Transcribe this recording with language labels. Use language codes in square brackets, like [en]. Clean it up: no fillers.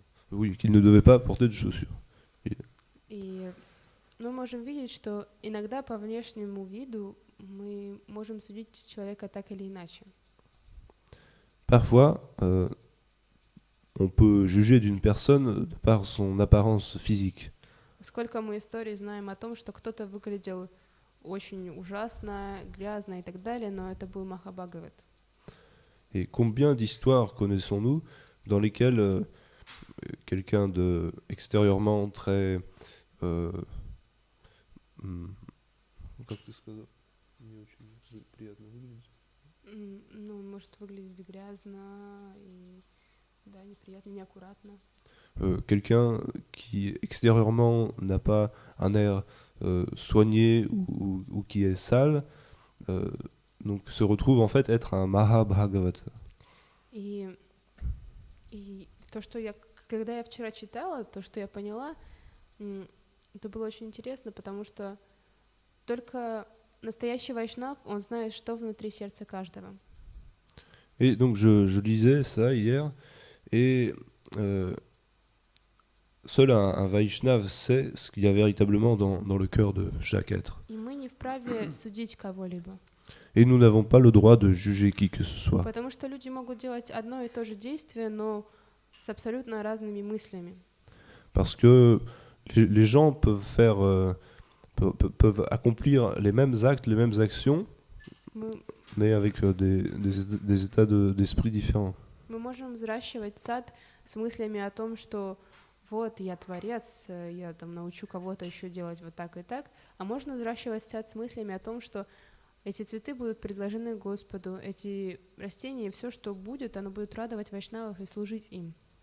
[fr] Oui, qu'il ne devait pas porter de chaussures. [ru] И мы можем видеть, что иногда по внешнему виду мы можем судить человека так или иначе. [fr] Parfois, on peut juger d'une personne par son apparence physique. [ru] Сколько мы историй знаем о том, что кто-то выглядел очень ужасно, грязно и так далее, но это был Махабхагават. [fr] Et combien d'histoires connaissons-nous dans lesquelles quelqu'un de extérieurement très [ru] как ты сказал? Не очень приятно выглядит. Ну, может выглядеть грязно и да, неприятно, неаккуратно. [fr] Quelqu'un qui extérieurement n'a pas un air soigné ou qui est sale, donc se retrouve en fait être un Mahabhagavata. [ru] И то, что я когда я вчера читала, то, что я поняла, это было очень интересно, потому что только настоящий вайшнав, он знает, что внутри сердца каждого. [fr] Et donc je lisais ça hier, et seul un Vaishnav sait ce qu'il y a véritablement dans le cœur de chaque être. [ru] И мы не вправе судить кого-либо. [fr] Et nous n'avons pas le droit de juger qui que ce soit. [ru] Потому что люди могут делать одно и то же действие, но с абсолютно разными мыслями. [fr] Parce que les gens peuvent faire, peuvent accomplir les mêmes actes, les mêmes actions, [ru] Мы, [fr] mais avec des états d'esprit différents. [ru] мы можем взращивать сад с мыслями о том, что вот я творец, я там научу кого-то еще делать вот так и так, а можно взращивать сад с мыслями о том, что эти цветы будут предложены Господу, эти растения, все, что будет, оно будет радовать вайшнавов и служить им.